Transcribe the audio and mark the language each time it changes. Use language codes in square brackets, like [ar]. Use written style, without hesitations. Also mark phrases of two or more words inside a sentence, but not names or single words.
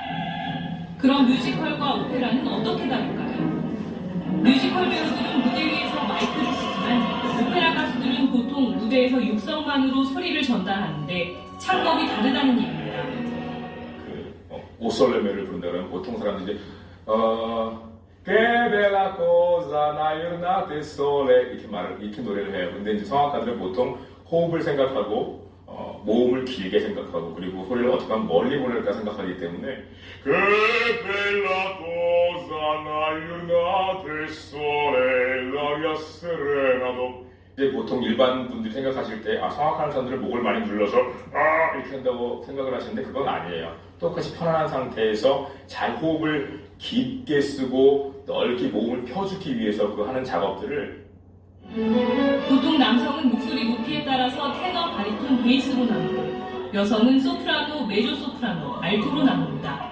[ko] 그럼 뮤지컬과 오페라는 어떻게 다를까요? 뮤지컬 배우들은 무대 위에서 마이크를 쓰지만 오페라 가수들은 보통 무대에서 육성만으로 소리를 전달하는데 창법이 다르다는 얘기입니다. 오솔레메를 부른다면 보통 사람들이 [nap] Que bella cosa la giornata è sole [ko] 이렇게 노래를 해요. 근데 이제 성악가들은 보통 호흡을 생각하고 모음을 길게 생각하고 그리고 소리를 어떻게 하면 멀리 보낼까 생각하기 때문에 [nap] Que bella cosa la giornata è sole l'aria serena [ko] 이제 보통 일반 분들이 생각하실 때 성악하는 사람들은 목을 많이 눌러서 이렇게 한다고 생각을 하시는데 그건 아니에요. 똑같이 편안한 상태에서 잘 호흡을 깊게 쓰고 넓게 몸을 펴주기 위해서 그 하는 작업들을 보통 남성은 목소리 높이에 따라서 테너, 바리톤, 베이스로 나누고 여성은 소프라노, 메조 소프라노, 알토로 나눕니다.